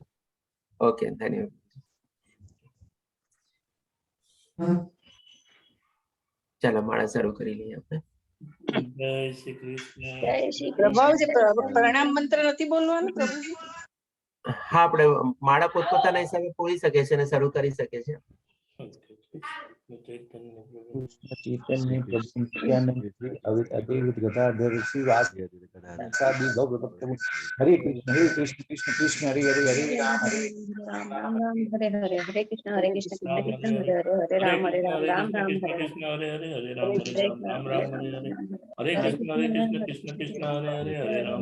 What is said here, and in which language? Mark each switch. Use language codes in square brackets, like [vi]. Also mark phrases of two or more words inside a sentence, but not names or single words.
[gu] ઓકે, ધન્યવાદ. ચાલો માળા શરૂ કરી લઈએ આપણે. જય શ્રી કૃષ્ણ. જય શ્રી કૃષ્ણ. પ્રણામ મંત્ર નથી બોલવાનું પ્રભુજી? હા, આપણે માળા પોતપોતાના હિસાબે બોલી શકે છે અને શરૂ કરી શકે છે. [sa] चैतन्य प्रभु कृष्ण चैतन्य प्रभु नित्यानंद श्री अद्वैत गदाधर श्रीवासादि गौर भक्त हरे कृष्ण कृष्ण कृष्ण हरे हरे हरे राम राम राम हरे हरे हरे कृष्ण कृष्ण राम कृष्ण हरे हरे हरे हरे राम हरे राम राम कृष्ण राम हरे कृष्ण हरे हरे हरे राम हरे हरे हरे राम राम हरे राम राम हरे हरे राम हरे हरे कृष्ण कृष्ण कृष्ण हरे हरे हरे राम